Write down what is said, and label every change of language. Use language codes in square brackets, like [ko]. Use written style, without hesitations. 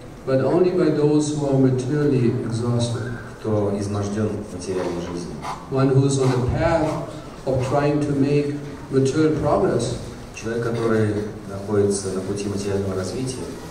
[en] but only by those who are materially exhausted. [ru] Кто изможден материальной жизнью. [en] One who is on the path of trying to make material progress. [ru] Человек, который находится на пути материального развития,